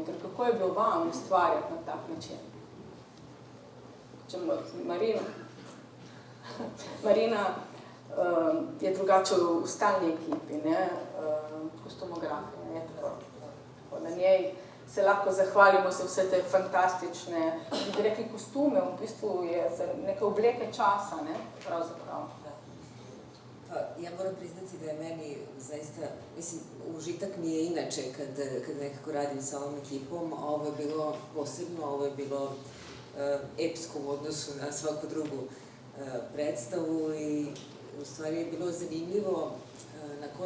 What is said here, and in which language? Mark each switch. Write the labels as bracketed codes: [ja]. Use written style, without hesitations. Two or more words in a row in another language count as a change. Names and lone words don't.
[sl] Kako je bilo vam ustvarjati na tak način? Marina je drugače v stalni ekipi, kostumografi, ne, tako. Na njej se lahko zahvalimo za vse te fantastične, bi rekli, kostume, v bistvu je za neke obleke časa, ne, pravzaprav. [sr] Ja moram priznati, da je meni zaista, mislim, užitak mi je inače kad nekako radim sa ovom ekipom, a ovo je bilo posebno, ovo je bilo epsko u odnosu na svaku drugu predstavu i u stvari je bilo zanimljivo na